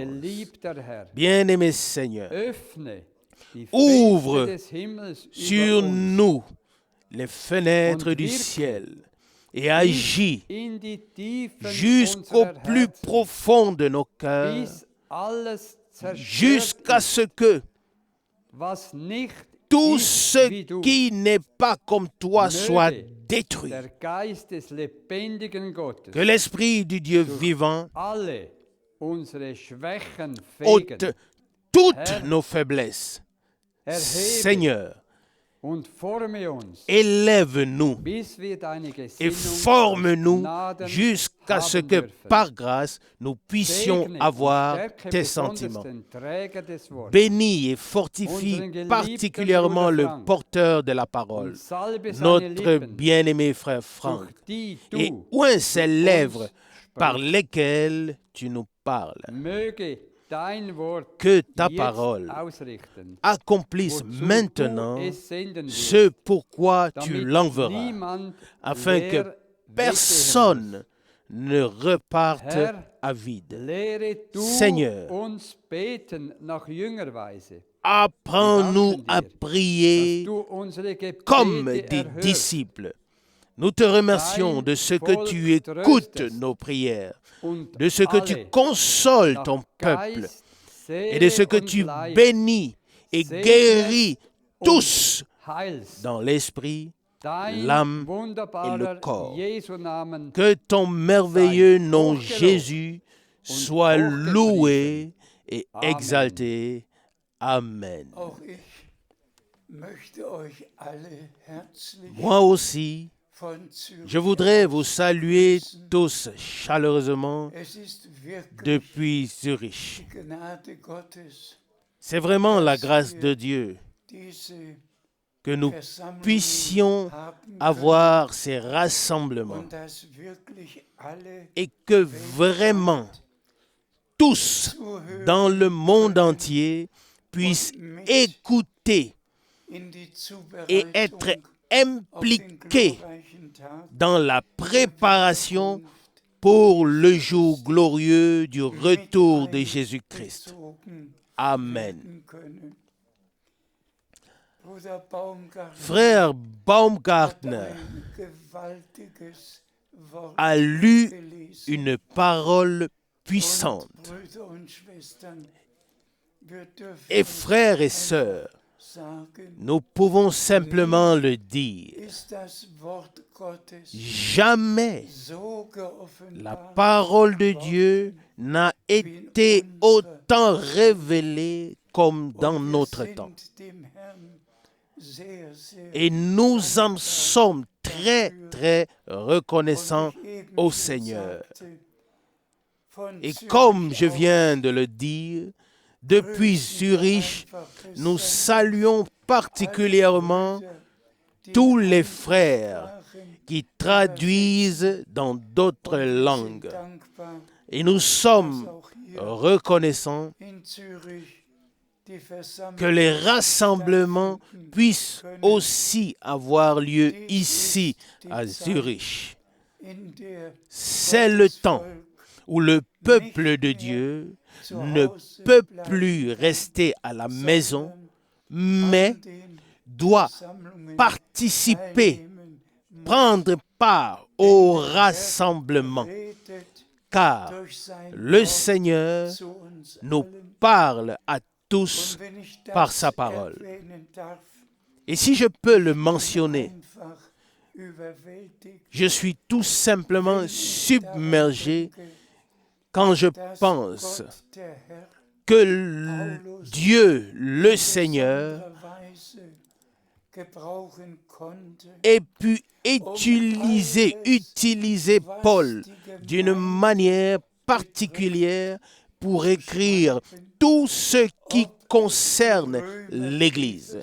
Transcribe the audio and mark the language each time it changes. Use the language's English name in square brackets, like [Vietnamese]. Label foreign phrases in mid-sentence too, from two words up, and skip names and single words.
[French] Bien-aimé Seigneur, ouvre sur nous les fenêtres du ciel et agis jusqu'au plus profond de nos cœurs, jusqu'à ce que tout ce qui n'est pas comme toi soit détruit. Que l'Esprit du Dieu vivant ôte toutes nos faiblesses. Seigneur, [German] und forme uns, [French] élève-nous [German] bis wir deine [French] et [German] Gesinnung [French] forme-nous [German] aus Gnaden [French] jusqu'à ce [German] haben [French] que [German] dürfen. [French] par grâce nous puissions [German] Segne und [French] avoir [German] stärke [French] tes [German] besonders [French] sentiments. [German] den Träger des Wortes [French] Bénis et fortifie [German] unseren geliebten [French] particulièrement [German] Bruder [French] le Frank porteur de la parole, [German] und salbe seine [French] notre [German] Lippen, [French] bien-aimé frère Franck, [German] durch die [French] et [German] du [French] oint ses lèvres [German] uns [French] par [German] sprichst. [French] lesquelles tu nous parles. [German] Möge dein Wort [French] Que ta [German] jetzt [French] parole [German] ausrichten, [French] accomplisse [German] wozu [French] maintenant [German] du es senden wirst, [French] ce pourquoi tu [German] damit [French] l'enverras, [German] niemand [French] afin que [German] leer weggehen [French] personne ne reparte [German] Herr, [French] à vide. [German] muss. Lehre du [French] Seigneur, [German] uns beten nach Jüngerweise, [French] apprends-nous [German] Wir [French] à [German] danken dir, dass [French] prier [German] du unsere [French] comme [German] Gebete [French] des [German] erhörst. [French] disciples. Nous te remercions de ce que tu écoutes nos prières, [German] Und [French] de ce que tu [German] alle [French] consoles [German] nach [French] ton peuple [German] Geist, [French] et de ce que [German] Seele [French] tu [German] und Leib [French] bénis et [German] segnest [French] guéris [German] und [French] tous [German] heilst. [French] dans l'esprit, [German] Dein [French] l'âme et [German] wunderbarer [French] le corps. [German] Jesu Namen [French] Que ton merveilleux [German] sei [French] nom [German] hochgelobt [French] Jésus soit [German] hochgepriesen. [French] loué et [German] Amen. [French] exalté. Amen. [German] Auch ich möchte euch alle herzlich [French] Moi aussi, [German] von Zürich [French] je voudrais [German] aus [French] vous saluer [German] grüßen. [French] tous chaleureusement [German] Es ist wirklich [French] depuis Zurich. [German] die Gnade Gottes, [French] C'est vraiment la grâce de Dieu [German] diese [French] que nous [German] Versammlungen [French] puissions [German] haben können [French] avoir ces rassemblements [German] und dass wirklich alle [French] et que vraiment tous [German] zuhören [French] dans le monde [German] können [French] entier puissent [German] und mit [French] écouter [German] in die [French] et être [German] Zubereitung auf den [French] impliqués [German] glorreichen Tag [French] dans la préparation pour le jour glorieux du retour de Jésus-Christ. [German] bezogen [French] Amen. [German] werden können. Bruder Baumgartner [French] Frère [German] hat [French] Baumgartner [German] ein gewaltiges Wort [French] a lu [German] gelesen. [French] une parole [German] Und [French] puissante. [German] Brüder und Schwestern, wir dürfen [French] Et frères et sœurs, [German] sagen, [French] nous pouvons simplement le dire. [German] ist das Wort Gottes [French] Jamais [German] so [French] la [German] geoffenbart [French] parole de Dieu n'a été autant révélée comme dans [German] und wir [French] notre [German] sind [French] temps. [German] dem Herrn sehr, sehr [French] Et nous en sommes très, très reconnaissants [German] Und ich eben [French] au [German] schon [French] Seigneur. [German] sagte, von [French] Et [German] Zürich [French] comme je [German] aus [French] viens de le dire, depuis [German] grüßen wir [French] Zurich, [German] einfach [French] nous [German] besonders [French] saluons particulièrement [German] alle Brüder, die [French] tous les [German] andere [French] frères [German] Sprachen [French] qui traduisent dans d'autres [German] und wir sind [French] langues. [German] dankbar, [French] Et nous [German] dass [French] sommes [German] auch hier [French] reconnaissants [German] in Zürich die Versammlungen [French] que les rassemblements [German] stattfinden [French] puissent [German] können, [French] aussi avoir lieu [German] Dies [French] ici [German] ist die [French] à [German] Zeit, [French] Zurich. [German] in der [French] C'est le [German] Gottes [French] temps [German] Volk [French] où le peuple de Dieu [German] zu [French] ne [German] Hause [French] peut [German] bleiben [French] plus [German] kann, [French] rester à la maison, [German] sondern [French] mais [German] an den [French] doit [German] Versammlungen [French] participer, [German] teilnehmen muss. [French] prendre part au rassemblement, [German] Redet [French] car [German] durch sein [French] le [German] Wort [French] Seigneur [German] zu uns [French] nous [German] allen. [French] parle à tous [German] Und wenn ich [French] par [German] das [French] sa parole. [German] erwähnen darf, [French] Et si je peux le mentionner, [German] einfach überwältigt, [French] je suis tout simplement submergé quand je [German] dass [French] pense [German] Gott, der Herr, [French] que Dieu, le Seigneur, [German] besonderer Weise gebrauchen konnte, [French] ait pu utiliser Paul d'une manière particulière pour écrire tout ce qui concerne l'Église.